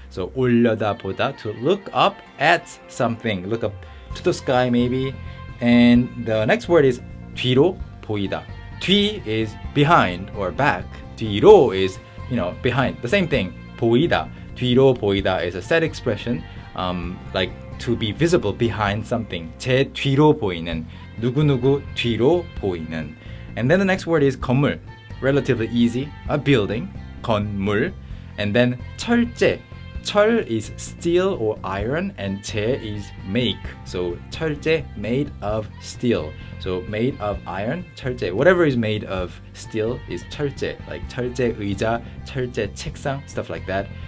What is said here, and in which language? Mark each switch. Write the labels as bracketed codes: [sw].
[en] So 올려다보다, to look up at something, look up to the sky maybe. And the next word is 뒤로 보이다. 뒤 is behind or back. 뒤로 is, behind. The same thing. 보이다. 뒤로 보이다 is a set expression, like to be visible behind something. [ko] 제 뒤로 보이는, 누구누구 뒤로 보이는. [en] And then the next word is 건물. Relatively easy. A building. 건물. And then 철제. 철 is steel or iron, and 제 is make. So 철제, made of steel. So made of iron, 철제. Whatever is made of steel is 철제. Like [ko] 철제 의자, 철제 책상, [en] stuff like that.